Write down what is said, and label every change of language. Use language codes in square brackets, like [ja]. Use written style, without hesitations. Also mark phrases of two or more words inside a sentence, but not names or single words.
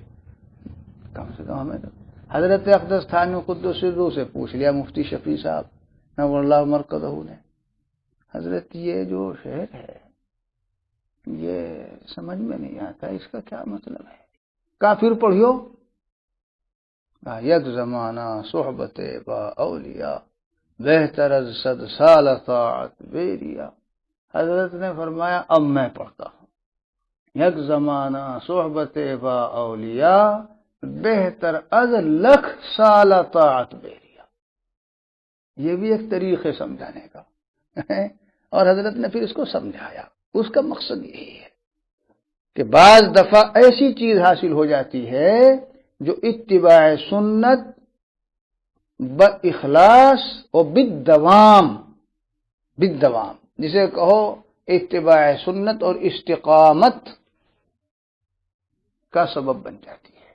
[ur] کم سے کم ہمیں حضرت اقدس تھانوی [ar] قدس سرہ [ur] سے پوچھ لیا مفتی شفیع صاحب [ar] نور اللہ مرکزہ [ur] نے، حضرت یہ جو شعر ہے یہ سمجھ میں نہیں آتا، اس کا کیا مطلب ہے؟ کافر پڑھیو، [fa] یک زمانہ صحبت با اولیاء، بہتر از 100 سال طاعت بیریا۔ [ur] حضرت نے فرمایا اب میں پڑھتا ہوں، [fa] یک زمانہ صحبت با اولیاء، بہتر از 1,00,000 سال طاعت بیریا۔ [ur] یہ بھی ایک طریقے سمجھانے کا اور حضرت نے پھر اس کو سمجھایا، اس کا مقصد یہی ہے کہ بعض دفعہ ایسی چیز حاصل ہو جاتی ہے جو اتباع سنت [ar] باخلاص و بالدوام، [ur] جسے کہو اتباع سنت اور استقامت کا سبب بن جاتی ہے۔